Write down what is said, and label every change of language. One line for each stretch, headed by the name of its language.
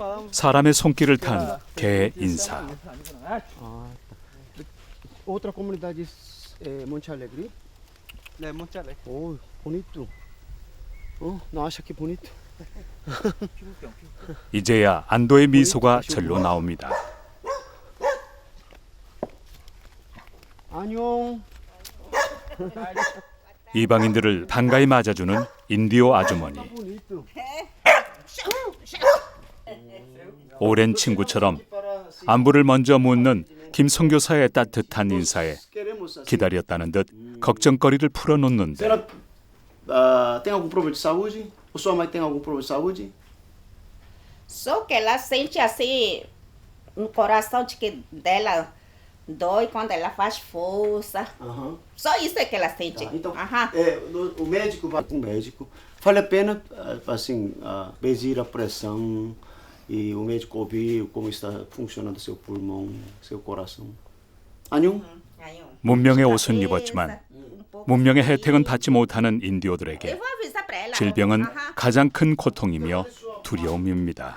Korean: 사람의 손길을 탄 개의 인사.
Portuguese: Outra comunidade é Monte Alegre. É Monte Alegre. Oh, bonito. Oh, não acha que bonito?
Korean: 이제야 안도의 미소가 절로 나옵니다. 안녕. 이방인들을 반가이 맞아주는 인디오 아주머니.
Portuguese: Bonito.
Korean: 오랜 친구처럼 안부를 먼저 묻는 김 선교사의 따뜻한 인사에
Portuguese: Queremos assim.
Korean: 기다렸다는 듯 걱정거리를 풀어놓는데
Portuguese: Senhora, tem algum problema de saúde? Ou sua mãe tem algum problema de saúde? Só que ela sente assim no coração de que dela dói quando ela faz força. Aham. Só isso é que ela sente. Tá, então, Aham. o médico vai com o médico. Vale a pena, assim, medir a pressão e o médico ouvir como está funcionando seu pulmão, seu coração.
Korean: 안녕?
Portuguese: Aí, ó.
Korean: 문명의 옷은 입었지만 문명의 혜택은 받지 못하는 인디오들에게
Portuguese: Eu vou avisar pra ela.
Korean: 질병은 Aham. 가장 큰 고통이며 두려움입니다.